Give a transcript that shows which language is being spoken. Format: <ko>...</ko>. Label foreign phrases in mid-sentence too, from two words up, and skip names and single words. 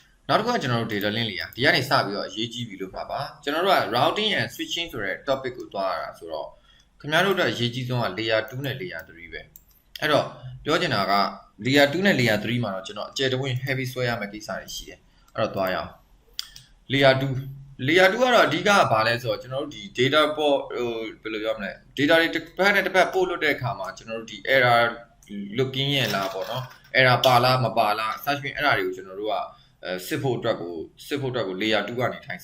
<my>နောက်တစ်ခုကကျွန်တော်တို့</my> <en>data link</en> <my>လေးอ่ะဒီကနေစပြီးတော့အရေးကြီးပြီလို့မှာပါကျွန်တော်တို့က</my> <en>routing and switching</en> <my>ဆိုတဲ့ topic ကိုသွားရတာဆိုတော့ခင်ဗျားတို့အတွက်အရေးကြီးဆုံးက layer 2နဲ့ layer 3ပဲအဲ့တော့ပြောချင်တာက layer 2နဲ့ layer 3မှာတော့ကျွန်တော်အကျယ်တဝင့် heavy ဆွဲရမယ့်ကိစ္စတွေရှိတယ်အဲ့တော့သွားရအောင် layer 2 layer 2ကတော့အဓိကဘာလဲဆိုတော့ကျွန်တော်တို့ဒီ data ပေါ်ဘယ်လိုပြောမလဲ data တွေတစ်ဖက်နဲ့တစ်ဖက်ပို့လွှတ်တဲ့အခါမှာကျွန်တော်တို့ဒီ</my> <en>error looking</en> <my>ရဲ့လားပေါ့နော် error ပါလားမပါလား search ပြင်အဲ့ဒါတွေကိုကျွန်တော်တို့ကစစ်ဖို့အတွက်ကို layer 2ကနေထိုင်</my>